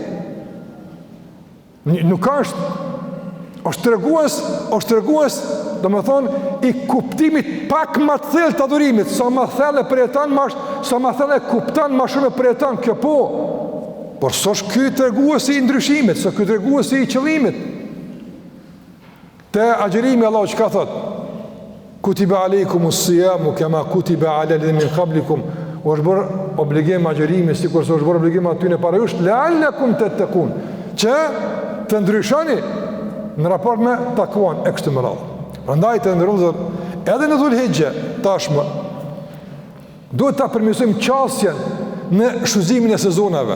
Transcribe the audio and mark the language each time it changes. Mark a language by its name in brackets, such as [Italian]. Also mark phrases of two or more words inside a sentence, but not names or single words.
[Albanian] Nuk është tregues, domethënë i kuptimit pak më të thellë të adhurimit, sa më thellë përjeton sa më thellë kupton më shumë përjeton kjo po. Por s'është ky treguesi i ndryshimit, s'është ky treguesi i qëllimit. Te agjerimi Allah çka thot? [Arabic] كتب عليكم الصيام كما كتب على الذين من قبلكم, [Albanian] u është bërë obligim agjerimi sikur se është bërë obligim aty në para jush, [Arabic] لعلكم تتقون, [Albanian] që të ndryshoni në raport me takuan e kështu me radhë. Prandaj të ndërrozur edhe në Dhul-Hijja tashmë duhet ta përmirësojmë qasjen në shfrytëzimin e sezonave.